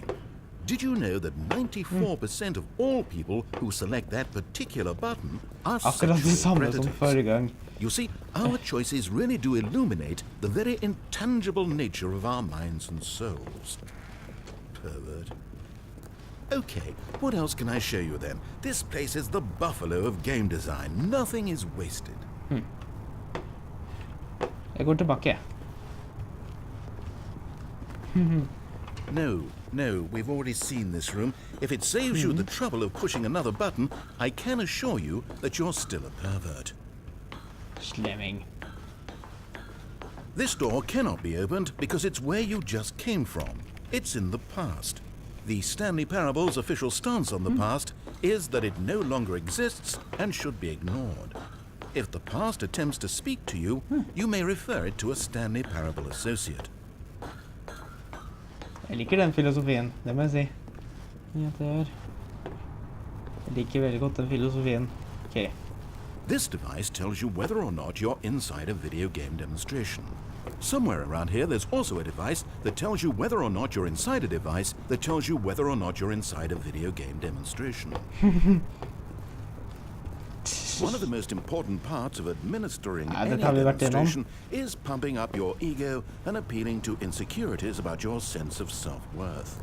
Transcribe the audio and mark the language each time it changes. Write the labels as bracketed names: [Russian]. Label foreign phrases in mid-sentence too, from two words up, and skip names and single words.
[English] Did you know that 94% of all people who select that particular button are sexual predators? You see, our choices really do illuminate the very intangible nature of our minds and souls. Pervert. Okay, what else can I show you then? This place is the buffalo of game design. Nothing is wasted. [Norwegian] Jeg går tilbake. [English] No, we've already seen this room. If it saves you the trouble of pushing another button, I can assure you that you're still a pervert. [Norwegian] Slemming. [English] This door cannot be opened because it's where you just came from. It's in the past. The Stanley Parable's official stance on the past is that it no longer exists and should be ignored. If the past attempts to speak to you, you may refer it to a Stanley Parable associate. [Norwegian] Jeg liker den filosofien, det må jeg si. Ja, det gjør. Jeg liker veldig godt den filosofien. [English] Okay. This device tells you whether or not you're inside a video game demonstration. Somewhere around here there's also a device that tells you whether or not you're inside a device that tells you whether or not you're inside a video game demonstration. One of the most important parts of administering any demonstration is pumping up your ego and appealing to insecurities about your sense of self-worth.